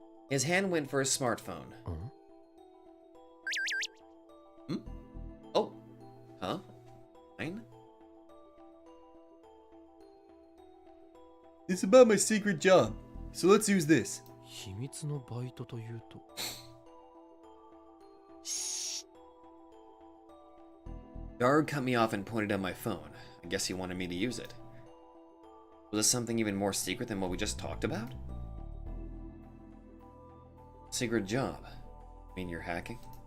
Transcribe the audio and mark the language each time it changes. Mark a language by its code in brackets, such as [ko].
[en] His hand went for his smartphone. Oh. Huh? Fine? It's about my secret job, so let's use this. [ja] 秘密のバイトというと [en] Daru cut me off and pointed at my phone. I guess he wanted me to use it. Was this something even more secret than what we just talked about? Secret job? Mean you're hacking?